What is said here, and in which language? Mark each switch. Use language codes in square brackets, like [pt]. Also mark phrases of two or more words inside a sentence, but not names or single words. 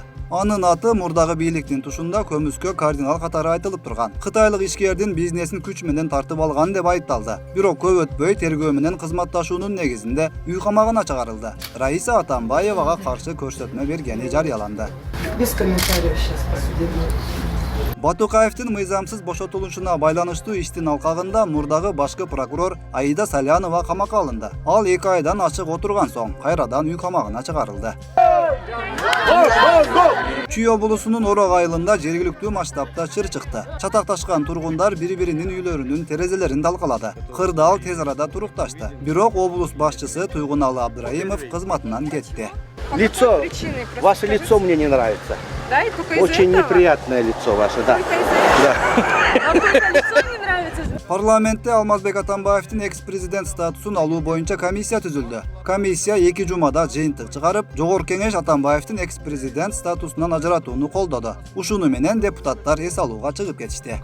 [ky] Анын аты мурдагы бийликтин тушунда көмүскө кардинал катары айтылып турган. Кытайлык ишкердин бизнесин күч менен тартып алган деп айыпталды. Бирок көп өтпөй тергөө менен кызматташуунун негизинде үй камагына чыгарылды. Раиса Атамбаевага каршы көрсөтмө бергени жарыяланды. [ru] Без комментариев сейчас по судебному. [ky] Батукаевдин мыйзамсыз бошотулушуна байланыштуу иштин алкагында мурдагы башкы прокурор Аида Салянова камакка алынды. Ал 2 айдан ачык отурган соң кайрадан үй камагына чыгарылды. Чүй облусунун Орок айылында жергиликтүү масштабта чыр чыкты. Чатакташкан тургундар бири-биринин үйлөрүнүн терезелерин далкалады. Кырдаал тез арада турукташты. Бирок облус башчысы Туйгуналы Абдраимов кызматынан кетти. [ru] Лицо, ваше лицо мне не нравится. Да, и только Очень неприятное лицо ваше, да. [ky] Парламентте Алмазбек Атамбаевдин экс-президент статусун алуу боюнча комиссия түзүлдү. Комиссия 2 жумада жыйынтык чыгарып, Жогорку Кеңеш Атамбаевдин экс-президент статусунан ажыратууну колдоду. Ушуну менен депутаттар эс алууга чыгып кетишти.